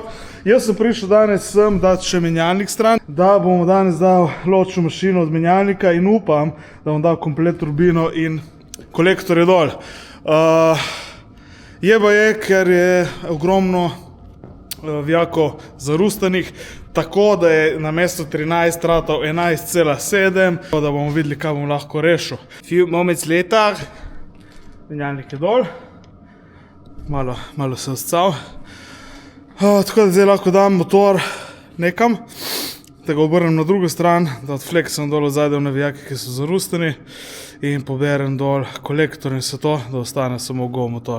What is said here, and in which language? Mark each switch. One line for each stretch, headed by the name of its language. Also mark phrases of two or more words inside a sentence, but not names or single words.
Slovenian: Jaz sem prišel danes sem dati še menjalnik stran, da bomo danes dal ločno mašino od menjalnika in upam, da bom dal komplet turbino in kolektorje dol. Jeba je, ker je ogromno vijakov zarustanih, tako da je na mesto 13 ratal 11,7, da bomo videli, kaj bom lahko rešil.
English: Few moments later,
Slovenian: menjalnik je dol, malo se oscal. Tako da zdaj lahko dam motor nekam, da ga obrnem na drugo stran, da odfleksam dol zadaj v vijake, ki so zarusteni in poberem dol kolektor in vse to, da ostane samo go motor.